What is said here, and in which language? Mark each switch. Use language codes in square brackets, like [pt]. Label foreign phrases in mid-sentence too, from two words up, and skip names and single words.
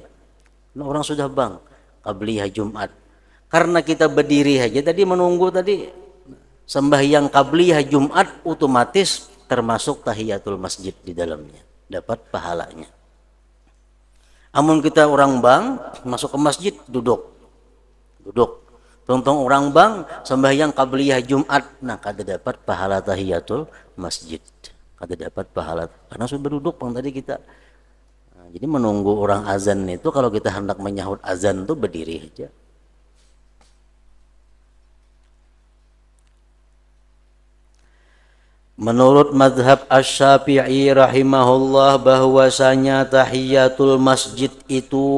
[id] Nah, orang sudah bang, qabliyah Jumat. Karena kita berdiri aja tadi menunggu tadi sembahyang qabliyah Jumat, otomatis termasuk tahiyatul masjid di dalamnya, dapat pahalanya. [bjn] Amun kita orang bang masuk ke masjid duduk, Tontong orang bang sembahyang qabliyah Jumat, nah kada dapat pahala tahiyatul masjid, kada dapat pahala karena sudah duduk bang tadi kita. [id] Nah, jadi menunggu orang azan itu kalau kita hendak menyahut azan tuh berdiri aja. Menurut madhab Asy-Syafi'i rahimahullah bahwasanya tahiyatul masjid itu